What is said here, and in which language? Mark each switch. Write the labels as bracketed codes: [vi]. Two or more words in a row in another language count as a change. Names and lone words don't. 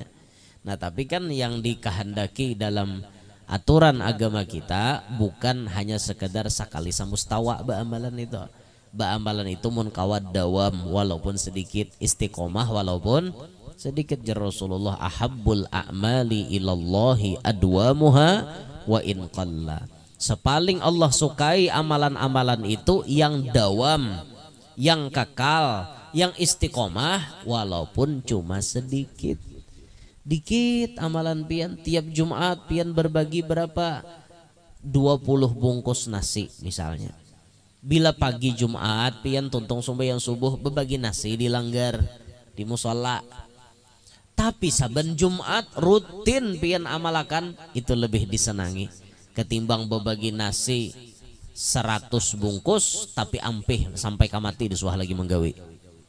[bjn] Nah tapi kan yang dikehendaki dalam aturan agama kita bukan hanya sekedar sekali samustawa ba'amalan itu. Ba'amalan itu mun kawat dawam walaupun sedikit, istiqomah walaupun sedikit. [ar] Rasulullah ahabbul a'mali ilallahi adwamuha wa in qalla. [bjn] Sepaling Allah sukai amalan-amalan itu yang dawam, yang kekal, yang istiqomah walaupun cuma sedikit. Dikit amalan pian, tiap Jumat pian berbagi berapa? 20 bungkus nasi misalnya. Bila pagi Jumat pian tuntung sembahyang subuh berbagi nasi di langgar, di musola. Tapi saben Jumat rutin pian amalakan, itu lebih disenangi ketimbang berbagi nasi 100 bungkus tapi ampih sampai kamati disuah lagi menggawi.